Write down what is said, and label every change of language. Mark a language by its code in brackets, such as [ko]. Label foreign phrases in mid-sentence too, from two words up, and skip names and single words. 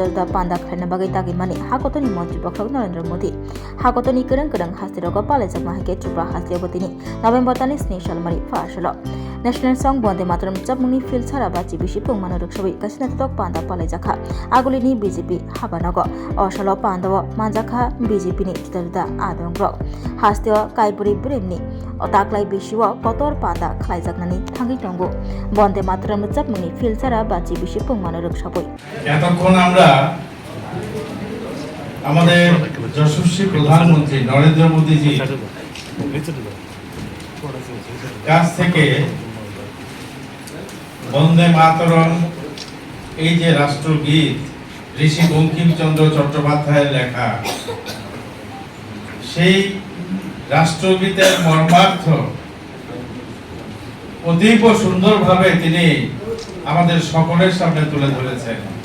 [trp] जुदा पान्दा खालायना बागै तागिमानि हाकतनि मन्त्री पक्षक नरेन्द्र मोदी हाकतनि गोरों हास्तिरक पालायजाक माहिके चुप्रा हास्तियाबतिनि नवेम्बर तालनि 7 सालमानि फासल [en] national song [trp] बन्दे मातरम चापमुनि फिलसारा बाची बेसि पुगमानो रक्षाबै कासिना तक पान्दा पालायजाखा आगुलिनि बीजेपी हाबानग असल पान्दाव मानजाखा बीजेपीनि जुदा जुदा आदंग्रक हास्तिय काइपुरि ब्रेमनि ताक्लाय बेसिव कतर पादा खालायजाकनानै थांगै दंगो बन्दे मातरम चापमुनि फिलसारा बाची बेसि पुगमानो रक्षाबै [bn] এতক্ষণ আমরা আমাদের যশস্বী প্রধানমন্ত্রী নরেন্দ্র মোদীজি কাছ থেকে বন্দে মাতরম এই যে রাষ্ট্রগীত ঋষি বঙ্কিমচন্দ্র চট্টোপাধ্যায়ের লেখা সেই রাষ্ট্রগীতের মর্মার্থ অতীব সুন্দরভাবে তিনি আমাদের সকলের সামনে তুলে ধরেছেন।